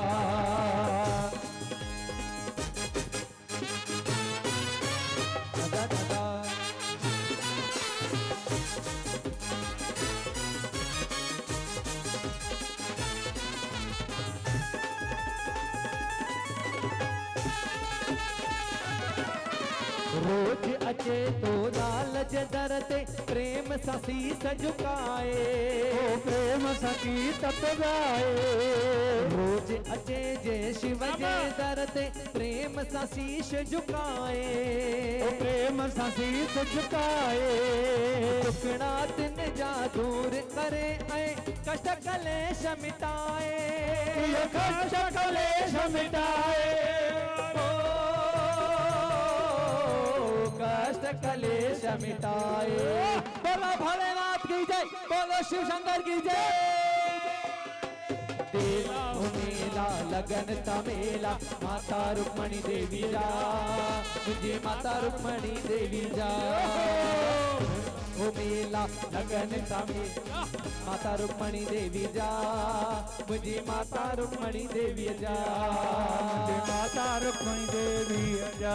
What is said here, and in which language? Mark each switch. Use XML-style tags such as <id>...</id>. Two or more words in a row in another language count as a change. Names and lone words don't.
<sd>दादा दादा रोज अचे तो लालच दर ते प्रेम सां शीस झुकाए ओ प्रेम सखी तप गाए रोज अचे जे शिव जे दर ते प्रेम सां शीश झुकाए ओ प्रेम सां शीस झुकाए दुखड़ा तिन जा दूर करे ऐं कष्ट कलेश मिटाए ये कष्ट कलेश मिटाए कष्ट कलेश मिटाए</sd> <hi>बोलो भोलेनाथ की जय बोलो शिव शंकर की जय</hi> <sd>देवा मेला लगन था मेला माता रुक्मणी देवी जा मुझे माता रुक्मणी देवी जा ओ मेला लगन था मेला माता रुक्मणी देवी जा मुझे माता रुक्मणी देवी जा मुझे माता रुक्मणी देवी जा</sd>